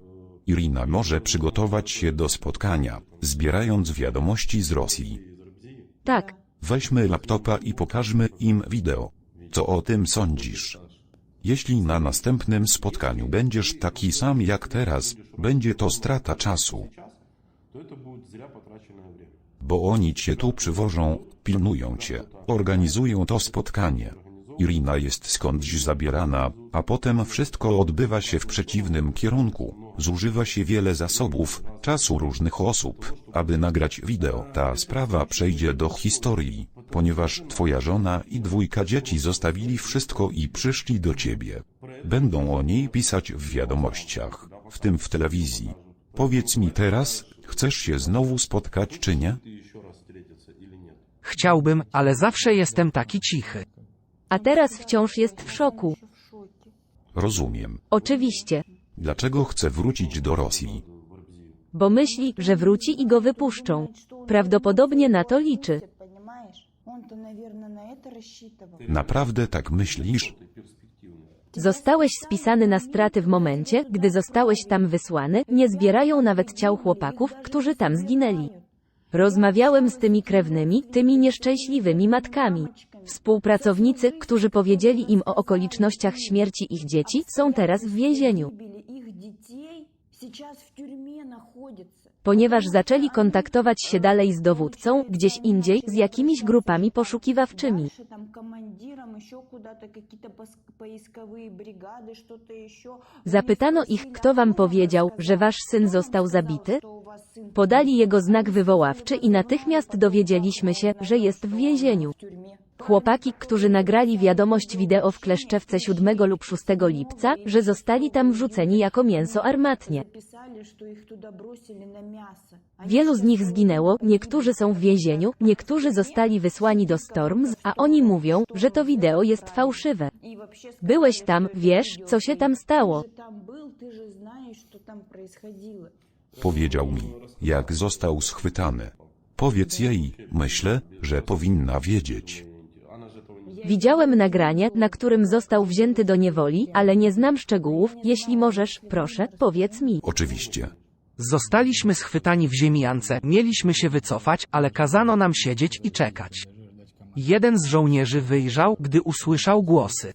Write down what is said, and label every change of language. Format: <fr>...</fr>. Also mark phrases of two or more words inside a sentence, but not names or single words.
<pl>Irina może przygotować się do spotkania, zbierając wiadomości z Rosji. Tak, Weźmy laptopa i pokażmy im wideo. Co o tym sądzisz? Jeśli na następnym spotkaniu będziesz taki sam jak teraz, będzie to strata czasu.</pl> <ru>То это будет зря потраченное время.</ru> <pl>Bo oni cię tu przywożą, pilnują cię, organizują to spotkanie. Irina jest skądś zabierana, a potem wszystko odbywa się w przeciwnym kierunku. Zużywa się wiele zasobów, czasu różnych osób, aby nagrać wideo. Ta sprawa przejdzie do historii, ponieważ twoja żona i 2 dzieci zostawili wszystko i przyszli do ciebie. Będą o niej pisać w wiadomościach, w tym w telewizji. Powiedz mi teraz, chcesz się znowu spotkać czy nie?</pl> <ru>Ты еще раз встретиться или нет?</ru> <pl>Chciałbym, ale zawsze jestem taki cichy. a teraz wciąż jest w szoku. Rozumiem. Oczywiście, Dlaczego chce wrócić do Rosji? bo myśli, że wróci i go wypuszczą. Prawdopodobnie na to liczy.</pl> <ru>Понимаешь? Он-то, наверное, на это рассчитывал.</ru> <pl>Naprawdę tak myślisz? Zostałeś spisany na straty w momencie, gdy zostałeś tam wysłany, nie zbierają nawet ciał chłopaków, którzy tam zginęli. Rozmawiałem z tymi krewnymi, tymi nieszczęśliwymi matkami. Współpracownicy, którzy powiedzieli im o okolicznościach śmierci ich dzieci, są teraz w więzieniu.</pl> <ru>Убили их детей, сейчас в тюрьме находятся.</ru> <pl>Ponieważ zaczęli kontaktować się dalej z dowódcą, gdzieś indziej, z jakimiś grupami poszukiwawczymi.</pl> <ru>Дальше там командиром еще куда-то какие-то поисковые бригады, что-то еще.</ru> <pl>Zapytano ich, kto wam powiedział, że wasz syn został zabity?</pl> <ru>Что у вас сын</ru> <pl>Podali jego znak wywoławczy i natychmiast dowiedzieliśmy się, że jest w więzieniu.</pl> <ru>в тюрьме.</ru> <pl>Chłopaki, którzy nagrali wiadomość wideo w Kleszczewce 7 lub 6 lipca, że zostali tam wrzuceni jako mięso armatnie.</pl> <ru>Записали, что их туда бросили на мясо.</ru> <pl>Wielu z nich zginęło, niektórzy są w więzieniu, niektórzy zostali wysłani do Storms, a oni mówią, że to wideo jest fałszywe.</pl> <ru>И вообще</ru> <pl>Byłeś tam, wiesz, co się tam stało.</pl> <ru>ты там был, ты же знаешь, что там происходило.</ru> <pl>Powiedział mi, jak został schwytany. Powiedz jej, myślę, że powinna wiedzieć.</pl> <ru>Она же этого не</ru> <pl>Widziałem nagranie, na którym został wzięty do niewoli, ale nie znam szczegółów, jeśli możesz, proszę, powiedz mi. Oczywiście. Zostaliśmy schwytani w ziemijance, mieliśmy się wycofać, ale kazano nam siedzieć i czekać. Jeden z żołnierzy wyjrzał, gdy usłyszał głosy.</pl>